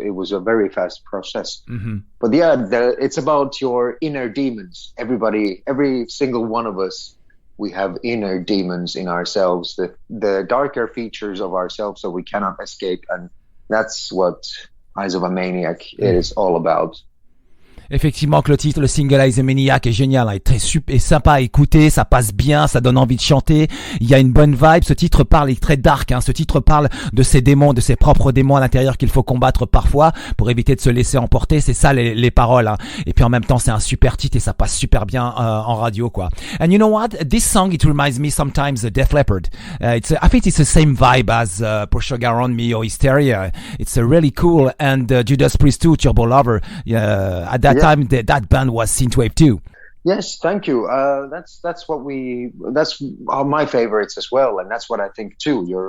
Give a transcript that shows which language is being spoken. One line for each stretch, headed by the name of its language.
English: It was a very fast process. But yeah, it's about your inner demons. Every single one of us, we have inner demons in ourselves, the darker features of ourselves that we cannot escape, and that's what Eyes of a Maniac is all about.
French: Effectivement que le titre, le single Is a Maniac est génial, hein, est très super, est sympa à écouter, ça passe bien, ça donne envie de chanter, il y a une bonne vibe, ce titre parle, est très dark, hein, ce titre parle de ses démons, de ses propres démons à l'intérieur qu'il faut combattre parfois pour éviter de se laisser emporter, c'est ça les paroles, hein. Et puis en même temps c'est un super titre et ça passe super bien en radio quoi.
English: And you know what, this song it reminds me sometimes of Def Leppard. I think it's the same vibe as Push Sugar on Me or Hysteria. It's really cool, and Judas Priest too, Turbo Lover. At that time, that band was synthwave too. Yes, thank you. That's my favorites as well, and that's what I think too.